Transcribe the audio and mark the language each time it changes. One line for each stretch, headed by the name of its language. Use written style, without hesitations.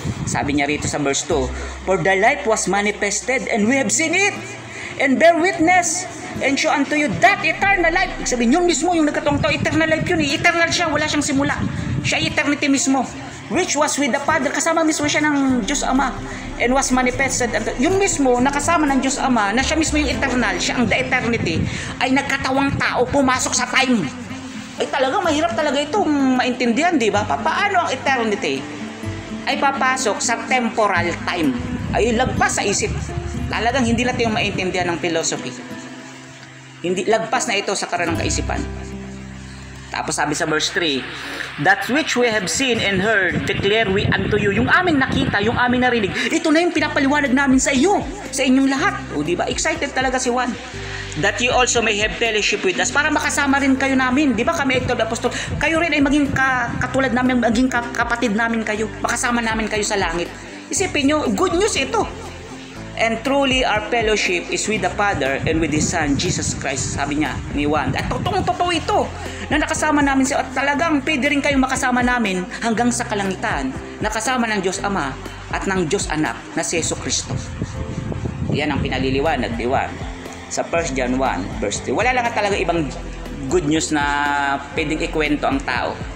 Filipino: Sabi niya rito sa verse 2,
English: For the light was manifested, and we have seen it, and bear witness, and show unto you that eternal life.
Filipino: Sabihin, yun mismo yung nagkatawang tao, eternal life yun. Eternal siya, wala siyang simula. Siya eternity mismo,
English: which was with the Father.
Filipino: Kasama mismo siya ng Diyos Ama,
English: and was manifested.
Filipino: Yun mismo, nakasama ng Diyos Ama, na siya mismo yung eternal, siya ang the eternity, ay nagkatawang tao, pumasok sa time. Ay talagang mahirap talaga itong maintindihan, di ba? Paano ang eternity ay papasok sa temporal time? Ay lagpas sa isip. Talagang hindi natin yung maintindihan ng philosophy. Hindi, lagpas na ito sa karanang kaisipan. Tapos sabi sa verse 3,
English: That which we have seen and heard, declare we unto you.
Filipino: Yung aming nakita, yung aming narinig, ito na yung pinapaliwanag namin sa iyo, sa inyong lahat. O diba? Excited talaga si Juan.
English: That you also may have fellowship with us.
Filipino: Para makasama rin kayo namin. Diba kami ito, apostol? Kayo rin ay maging katulad namin, maging kapatid namin kayo. Makasama namin kayo sa langit. Isipin nyo, good news ito.
English: And truly our fellowship is with the Father and with His Son, Jesus Christ.
Filipino: Sabi niya ni Juan. At totoo ito na nakasama namin siya. At talagang pwede rin kayong makasama namin hanggang sa kalangitan. Nakasama ng Diyos Ama at ng Diyos Anak na si Jesucristo. Yan ang pinaliliwanag ni Juan sa 1 John 1 verse 3. Wala lang talaga ibang good news na pwedeng ikwento ang tao.